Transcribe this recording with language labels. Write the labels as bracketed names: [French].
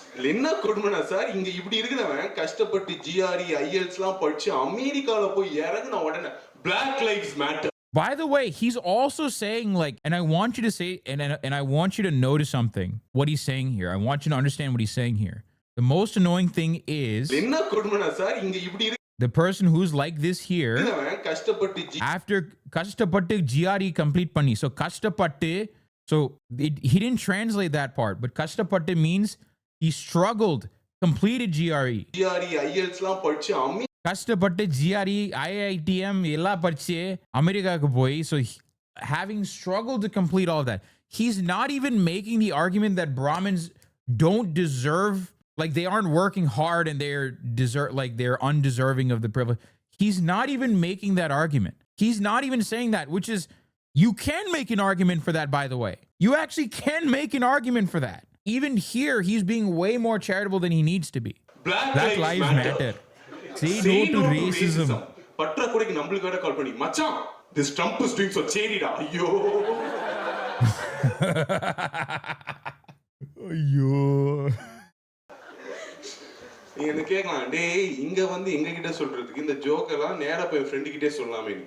[Tamil] என்ன கொடுமைனா சார், இங்க இப்படி இருக்கிறவன் கஷ்டப்பட்டு ஜிஆர்இ ஐஎல்ஸ்லாம் படிச்சு அமெரிக்கால போய் இறங்குன உடனே [English] Black Lives Matter. By the way, he's also saying, like, and I want you to say, and I want you to notice something, what he's saying here. I want you to understand what he's saying here. The most annoying thing is [Tamil] என்ன கொடுமைனா sir, இங்க இப்படி [English] the person who's like this here, after Kastapattu GRE complete panni. So Kastapattu, so he didn't translate that part, but Kastapattu means he struggled, completed GRE. [Tamil] Kastapattu GRE, IITM, ella padiche America ku poi. [English] So having struggled to complete all of that, he's not even making the argument that Brahmins don't deserve, like they aren't working hard and they're undeserving of the privilege. He's not even making that argument. He's not even saying that, which is, you can make an argument for that, by the way. You actually can make an argument for that. Even here, he's being way more charitable than he needs to be. Black Lives Matter. Say no to racism. [Tamil] பற்றாக்குறைக்கு நம்மளுக்காக கால் பண்ணி, மச்சான், [English] this Trump is doing so [Tamil] சரிடா. ஐயோ. ஐயோ. நீ என்ன கேட்கலாம், டேய் இங்க வந்து எங்க கிட்ட சொல்றதுக்கு இந்த ஜோக்கெல்லாம் நேரா போய் ஃப்ரெண்டு கிட்டே சொல்லலாமே.